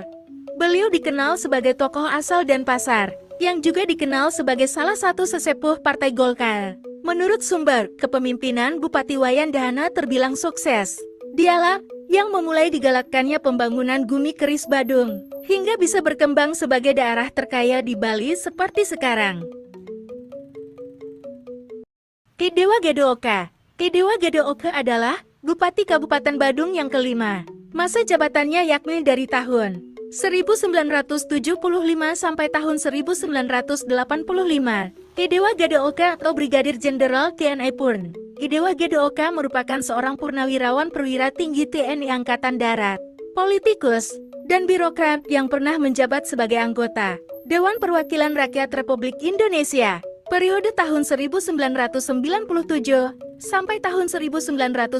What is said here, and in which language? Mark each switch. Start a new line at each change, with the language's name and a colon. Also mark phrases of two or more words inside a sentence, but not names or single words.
Indonesian: Beliau dikenal sebagai tokoh asal Denpasar, yang juga dikenal sebagai salah satu sesepuh Partai Golkar. Menurut sumber, kepemimpinan Bupati Wayan Dahana terbilang sukses. Dialah yang memulai digalakkannya pembangunan Gumi Keris Badung, hingga bisa berkembang sebagai daerah terkaya di Bali seperti sekarang. Ki Dewa Gede Oka. Ki Dewa Gede Oka adalah Bupati Kabupaten Badung yang kelima. Masa jabatannya yakni dari tahun 1975 sampai tahun 1985. Ki Dewa Gede Oka atau Brigadir Jenderal TNI Purn. Ki Dewa Gede Oka merupakan seorang purnawirawan perwira tinggi TNI Angkatan Darat, politikus, dan birokrat yang pernah menjabat sebagai anggota Dewan Perwakilan Rakyat Republik Indonesia periode tahun 1997 sampai tahun 1999.